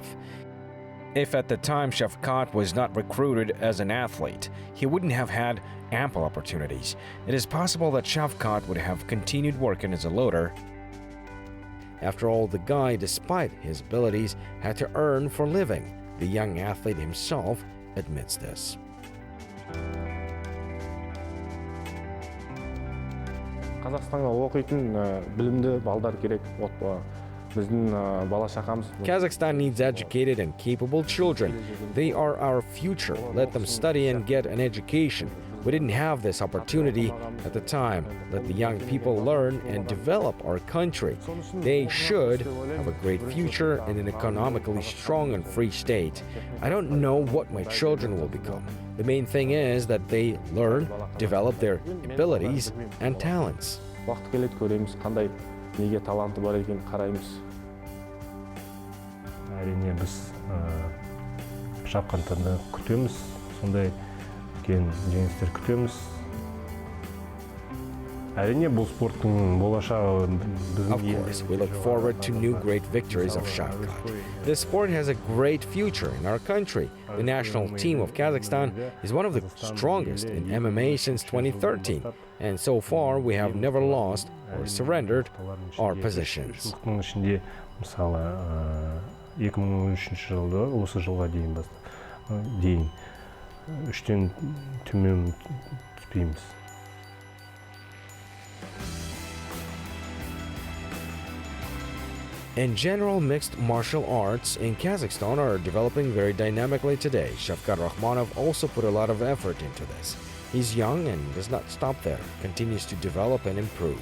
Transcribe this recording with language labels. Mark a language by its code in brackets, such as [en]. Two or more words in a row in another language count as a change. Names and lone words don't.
[en] If at the time Shavkat was not recruited as an athlete, he wouldn't have had ample opportunities. It is possible that Shavkat would have continued working as a loader. After all, the guy, despite his abilities, had to earn for a living. The young athlete himself admits this. [kk] Қазақстанға оқитын білімді балдар керек. Біздің бала шағамыз. [en] Kazakhstan needs educated and capable children. They are our future. Let them study and get an education. We didn't have this opportunity at the time. Let the young people learn and develop our country. They should have a great future in an economically strong and free state. I don't know what my children will become. The main thing is that they learn, develop their abilities and talents. [kk] Уақыт келеді, көреміз, қандай неге таланты бар екенін қараймыз. Әрине біз шапқанды күтеміз, сондай үлкен жеңістер күтеміз. Әрине бұл спорттың болашағы біздің [en] Of course, we look forward to new great victories of Shavkat. This sport has a great future in our country. The national team of Kazakhstan is one of the strongest in MMA since 2013, and so far we have never lost or surrendered our positions. [kk] Оның ішінде мысалы 2013 жылды осы жылға дейін үштен төмен түспейміз. [en] In general, mixed martial arts in Kazakhstan are developing very dynamically today. Shavkat Rakhmonov also put a lot of effort into this. He's young and does not stop there, continues to develop and improve.